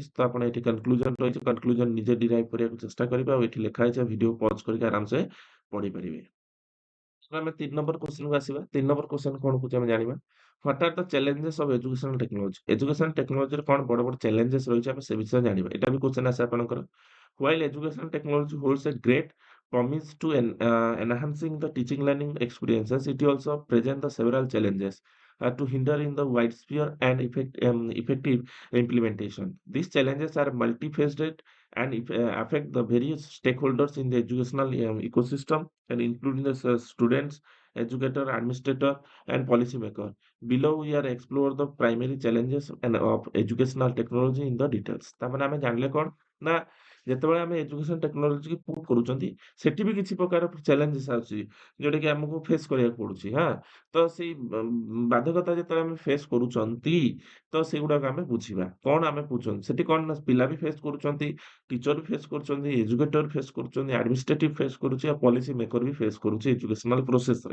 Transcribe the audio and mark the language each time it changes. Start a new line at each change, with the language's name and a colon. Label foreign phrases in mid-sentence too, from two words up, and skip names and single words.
Odia: ତ ଆପଣ ଏଠି କନକ୍ଲୁଜନ ରହିଛି, କନକ୍ଲୁଜନ ନିଜେ ଡିରାଇଭ କରିବାକୁ ଚେଷ୍ଟା କରିବେ, ଆଉ ଏଠି ଲେଖା ହେଇଛି, ଭିଡିଓ ପଜ କରିକି ଆରାମସେ ପଢିପାରିବେ। ଆମେ 3 ନମ୍ବର କ୍ୱେଶ୍ଚନକୁ ଆସିବା। 3 ନମ୍ବର କ୍ୱେଶ୍ଚନ କଣ କହୁଛି ଆମେ ଜାଣିବା।
English: what are the challenges of educational technology. education technology-re
Odia: କଣ ବଡ ବଡ ଚ୍ୟାଲେଞ୍ଜେସ୍ ରହିଛି, ଆମେ ସେ ବିଷୟରେ ଜାଣିବା। ଏଟା ବି କ୍ୱେଶ୍ଚନ ଆସେ ଆପଣଙ୍କର।
English: while education technology holds a great promise to enhancing the teaching learning experiences, it also present the several challenges to hinder in the widespread and effective implementation. These challenges are multifaceted and affect the various stakeholders in the educational ecosystem, and including the students, educator, administrator, and policymaker. Below we are explore the primary challenges and of educational technology in the details.
Hindi: तार माने हमें जानले कौन ना
Odia: ଯେତେବେଳେ ଆମେ
English: education technology-ki
Odia: ପୁଟ୍ କରୁଛନ୍ତି, ସେଠି ବି କିଛି ପ୍ରକାର ଚ୍ୟାଲେଞ୍ଜେସ୍ ଆସୁଛି, ଯୋଉଟାକି ଆମକୁ ଫେସ୍ କରିବାକୁ ପଡୁଛି। ହଁ, ତ ସେଇ ବାଧକତା ଯେତେବେଳେ ଆମେ ଫେସ୍ କରୁଛନ୍ତି, ତ ସେଗୁଡାକ ଆମେ ବୁଝିବା। କଣ ଆମେ ବୁଝୁଛନ୍ତି? ସେଠି କଣ ନା ପିଲା ବି ଫେସ୍ କରୁଛନ୍ତି, ଟିଚର ବି ଫେସ୍ କରୁଛନ୍ତି, ଏଜୁକେଟର ଫେସ୍ କରୁଛନ୍ତି, ଆଡମିନିଷ୍ଟ୍ରେଟିଭ ଫେସ୍ କରୁଛି, ଆଉ
English: policy maker
Odia: ବି ଫେସ୍ କରୁଛି ଏଜୁକେସନାଲ ପ୍ରୋସେସରେ।